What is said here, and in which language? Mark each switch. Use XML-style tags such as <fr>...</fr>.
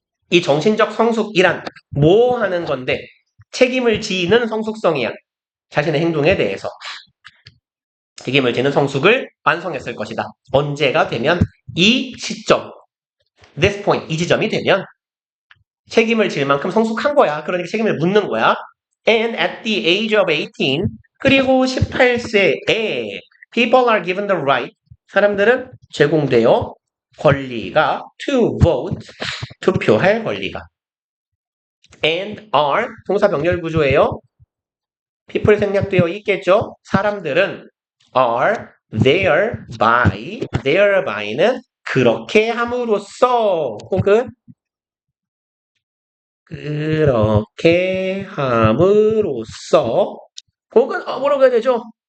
<ko>이 정신적 성숙이란 뭐 하는 건데 책임을 지는 성숙성이야. 자신의 행동에 대해서. 책임을 지는 성숙을 완성했을 것이다. 언제가 되면 이 시점, this point, 이 지점이 되면 책임을 질 만큼 성숙한 거야. 그러니까 책임을 묻는 거야.</ko> <en>And at the age of 18,</en> <ko>그리고 18세에</ko> <en>people are given the right,</en> <ko>사람들은 제공되어 권리가</ko> <en>to vote,</en> <ko>투표할 권리가. And are, 동사 병렬 구조예요. people 생략되어 있겠죠. 사람들은</ko> <en>are thereby,</en> <ko>는 그렇게 함으로써 혹은 그렇게 함으로써 혹은 뭐라고 해야 되죠?</ko>